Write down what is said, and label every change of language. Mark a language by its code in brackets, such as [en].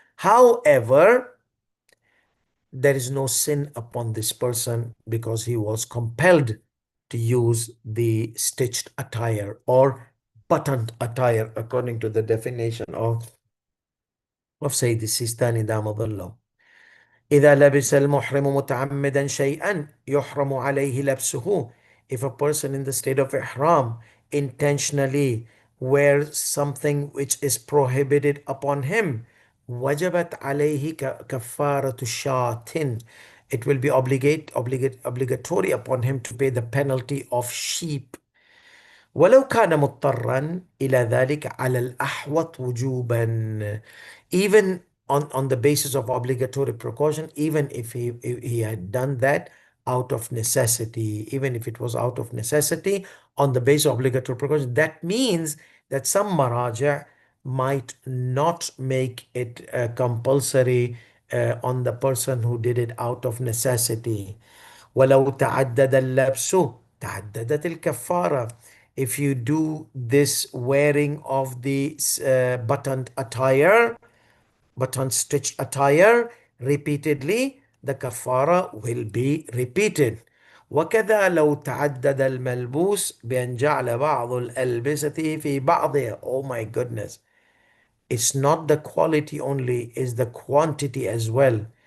[en] However, there is no sin upon this person because he was compelled to use the stitched attire or buttoned attire according to the definition of Sayyid Sistani Damadullah. [ar] إذا لبس المحرم متعمدا شيئا يحرم عليه لبسه. [en] If a person in the state of ihram intentionally wears something which is prohibited upon him, [ar] وجبت عليه كفارة شاة. [en] It will be obligatory upon him to pay the penalty of sheep. [ar] ولو كان مضطرا إلى ذلك على الأحوط وجوبا. [en] Even on the basis of obligatory precaution, even if he had done that out of necessity, even if it was out of necessity on the basis of obligatory precaution, that means that some maraja might not make it compulsory on the person who did it out of necessity. [ar] ولو تعدد اللبس تعددت الكفارة. [en] If you do this wearing of the buttoned attire, button stitched attire repeatedly, the kafara will be repeated. [ar] وكذا لو تعدد الملبوس بأن جعل بعض الألبسة في بعضها. [en] Oh my goodness. It's not the quality only, it's the quantity as well.